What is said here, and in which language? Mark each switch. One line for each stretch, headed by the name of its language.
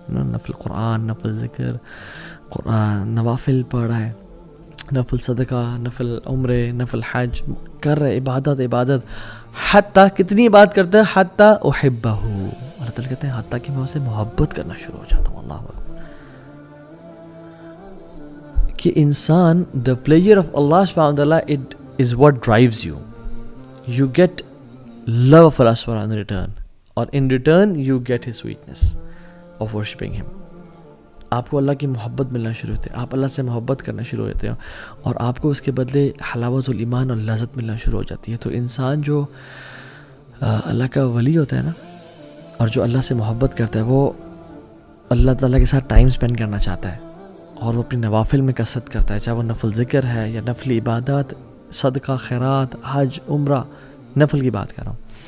Urdu: نفل قرآن, نفل ذکر, قرآن نوافل پڑھ رہا ہے, نفل صدقہ, نفل عمرے, نفل حج کر رہے, عبادت. حتیٰ کتنی بات کرتا ہے,
Arabic: حتیٰ احبہ,
Urdu: اللہ تعالیٰ کہتے ہیں حتیٰ کہ میں اسے محبت کرنا شروع ہو جاتا ہوں. اللہ اکبر. کہ انسان
English: the pleasure of Allah subhanahu wa ta'ala, it is what drives you. You get love of Allah subhanahu wa ta'ala in return, or in return you get his sweetness of worshipping him.
Urdu: آپ کو اللہ کی محبت ملنا شروع ہوتی ہے, آپ اللہ سے محبت کرنا شروع ہوتے ہیں, اور آپ کو اس کے بدلے حلاوت الایمان اور لذت ملنا شروع ہو جاتی ہے. تو انسان جو اللہ کا ولی ہوتا ہے نا, اور جو اللہ سے محبت کرتا ہے, وہ اللہ تعالیٰ کے ساتھ ٹائم اسپینڈ کرنا چاہتا ہے, اور وہ اپنی نوافل میں کثرت کرتا ہے, چاہے وہ نفل ذکر ہے یا نفل عبادات, صدقہ, خیرات, حج, عمرہ, نفل کی بات کر رہا ہوں.